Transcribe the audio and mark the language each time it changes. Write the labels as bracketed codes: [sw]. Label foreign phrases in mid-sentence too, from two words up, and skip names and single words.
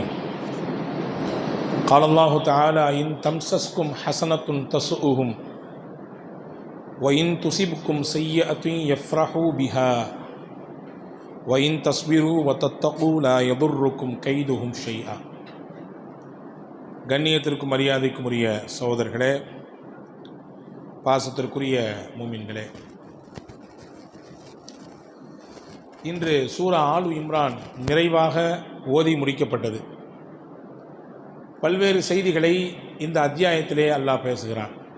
[ar] قال الله تعالى: إن تمسسكم حسنة تسؤهم وإن تصبكم سيئة يفرحوا بها وإن تصبروا وتتقوا لا يضركم كيدهم شيئا. [ta] கண்ணியத்திற்கும் மரியாதைக்கும் உரிய சகோதரர்களே, பாசத்திற்குரிய மூமின்களே, இன்று சூரா ஆலு இம்ரான் நிறைவாக ஓதி முடிக்கப்பட்டது. பல்வேறு செய்திகளை இந்த அத்தியாயத்திலே அல்லாஹ் பேசுகிறான்.